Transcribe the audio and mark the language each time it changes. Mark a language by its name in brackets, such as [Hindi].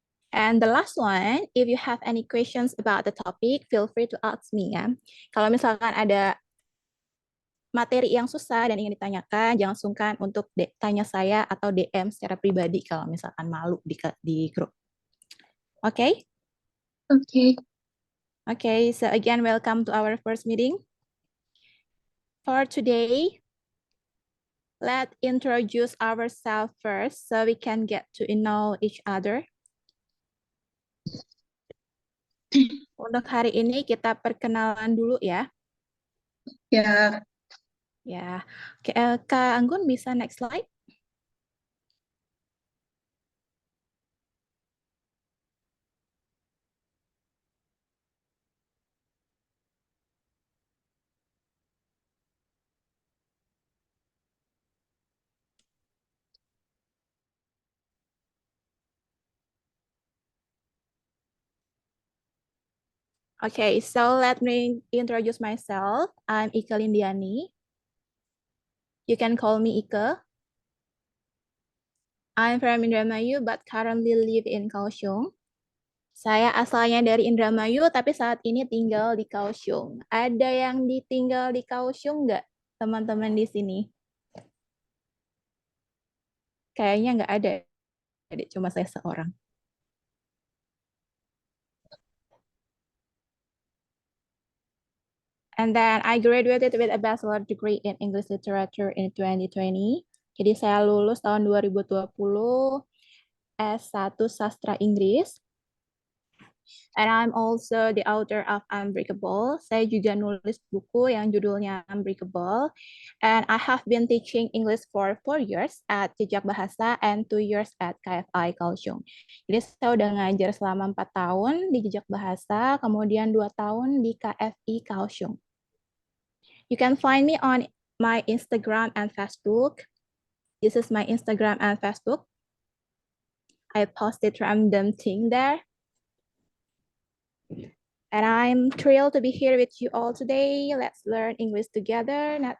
[English] And the last one, if you have any questions about the topic, feel free to ask me ya. [Indonesian] Kalau misalkan ada materi yang susah dan ingin ditanyakan, jangan sungkan untuk tanya saya atau DM secara pribadi kalau misalkan malu di grup. Oke? Okay? Oke. Okay. [English] Okay, so again, welcome to our first meeting. For today, let's introduce ourselves first so we can get to know each other. [Indonesian] Untuk hari ini kita perkenalan dulu ya. Ya. Ya, Kak Anggun bisa [English] next slide. Okay, so let me introduce myself. I'm Ika Lindiani. You can call me Ika. I'm from Indramayu but currently live in Kaohsiung. [Indonesian] Saya asalnya dari Indramayu tapi saat ini tinggal di Kaohsiung. Ada yang ditinggal di Kaohsiung nggak teman-teman di sini? Kayaknya nggak ada, cuma saya seorang. [English] And then I graduated with a bachelor degree in English Literature in 2020. [Indonesian] Jadi saya lulus tahun 2020 S1 Sastra Inggris. [English] And I'm also the author of Unbreakable. [Indonesian] Saya juga nulis buku yang judulnya Unbreakable. [English] And I have been teaching English for 4 years at Jejak Bahasa and 2 years at KFI Kaohsiung. [Indonesian] Jadi saya udah ngajar selama 4 tahun di Jejak Bahasa, kemudian 2 tahun di KFI Kaohsiung. [English] You can find me on my Instagram and Facebook. This is my Instagram and Facebook. I posted random thing there. And I'm thrilled to be here with you all today. Let's learn English together.